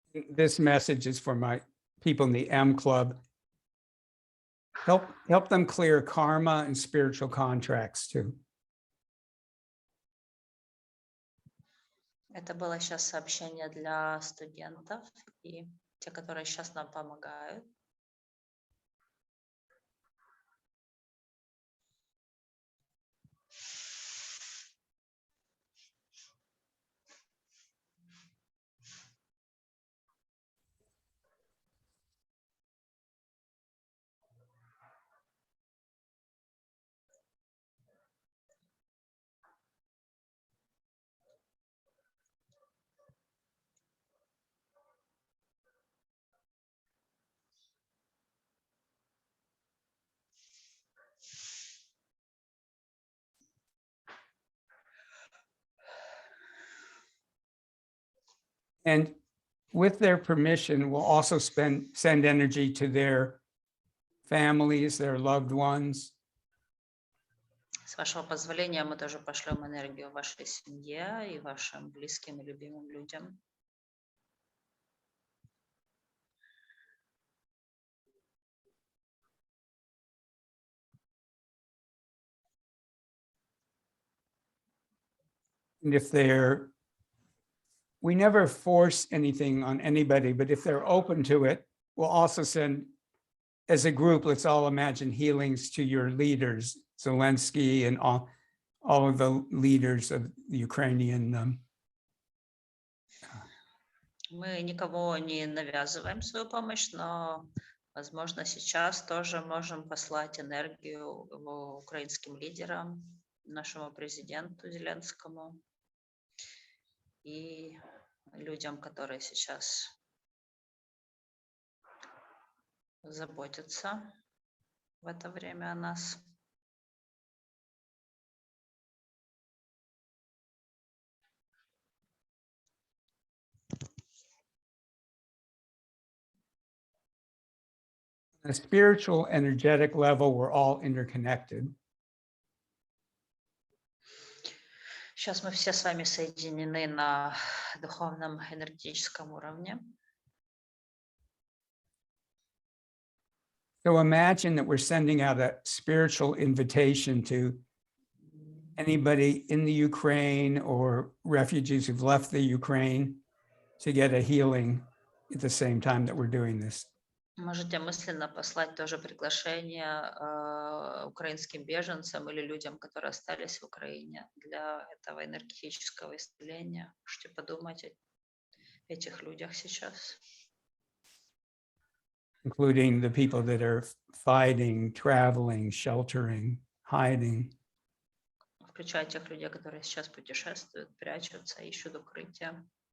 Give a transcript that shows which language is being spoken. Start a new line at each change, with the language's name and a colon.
English: This message is for my people in the M Club. Help them clear karma and spiritual contracts too.
Russian: Это было сейчас сообщение для студентов и те, которые сейчас нам помогают.
English: And with their permission, we'll also send energy to their families, their loved ones.
Russian: С вашего позволения мы тоже пошлем энергию вашей семье и вашим близким и любимым людям.
English: And if we never force anything on anybody, but if they're open to it, we'll also send, as a group, let's all imagine healings to your leaders, Zelensky and all of the leaders of the Ukrainian.
Russian: Мы никого не навязываем свою помощь, но, возможно, сейчас тоже можем послать энергию украинским лидерам, нашему президенту Зеленскому и людям, которые сейчас заботятся в это время о нас.
English: The spiritual, energetic level, we're all interconnected.
Russian: Сейчас мы все с вами соединены на духовном энергетическом уровне.
English: So imagine that we're sending out a spiritual invitation to anybody in the Ukraine or refugees who've left the Ukraine to get a healing at the same time that we're doing this.
Russian: Можете мысленно послать тоже приглашение украинским беженцам или людям, которые остались в Украине для этого энергетического исцеления. Можете подумать о этих людях сейчас.
English: Including the people that are fighting, traveling, sheltering, hiding.
Russian: Включая тех людей, которые сейчас путешествуют, прячутся, ищут укрытия.